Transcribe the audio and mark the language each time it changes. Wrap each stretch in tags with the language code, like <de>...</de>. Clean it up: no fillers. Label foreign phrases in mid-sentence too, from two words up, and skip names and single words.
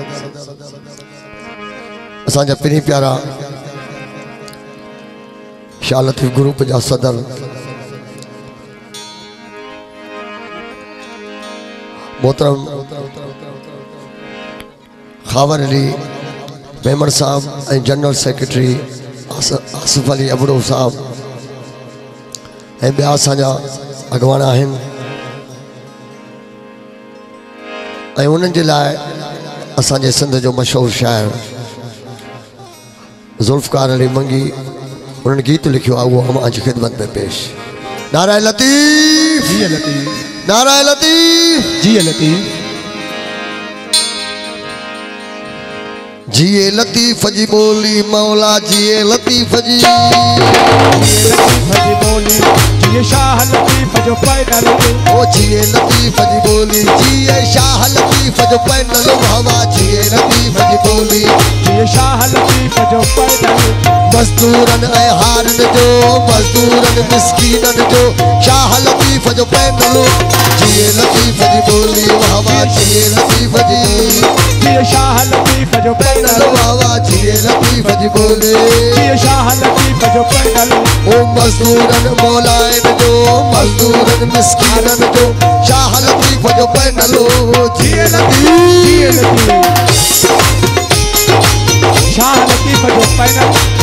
<sd>असांजा पिनी प्यारा शाह लतीफ़ ग्रुप जा सदर मोहतरम खावर अली मेमण साहब ऐं जनरल सेक्रेटरी आसिफ अली अबड़ो साहब ऐं ॿिया असांजा अॻवान आहिनि। ऐं उन्हनि जे लाइ असांजे सिंध जो मशहूरु शाइर ज़ुल्फ़कार अली मंगी उन्होंने गीत लिखियो आहे, उहो</sd> <ur>हम आज खिदमत में पेश।</ur> <sd>नाराए लतीफ़ जी लतीफ़, नाराए लतीफ़ जी लतीफ़। जिए लतीफ़ जी बोली मौला जिए लतीफ़ जी बोली, जिए शाह लतीफ़ जो पैनल, ओ जिए लतीफ़ जी बोली जिए शाह लतीफ़ जो पैनल, हवा जिए लतीफ़ जी बोली जिए शाह लतीफ़ जो पैनल। मज़दूरन ऐं हारन जो मज़दूरन मिस्कीनन जो शाह लतीफ़ जो पैनल, जिए लतीफ़ जी बोली हवा जिए लतीफ़ जी जिए शाह लतीफ़ जो पैनल, हवा जिए लतीफ़ जी बोली जिए शाह लतीफ़ जो पैनल। ओ मज़दूरन मौलाइन जो मज़दूरन मिस्कीनन जो शाह लतीफ़ जो पैनल, जिए लतीफ़ शाह लतीफ़ जो पैनल।</sd>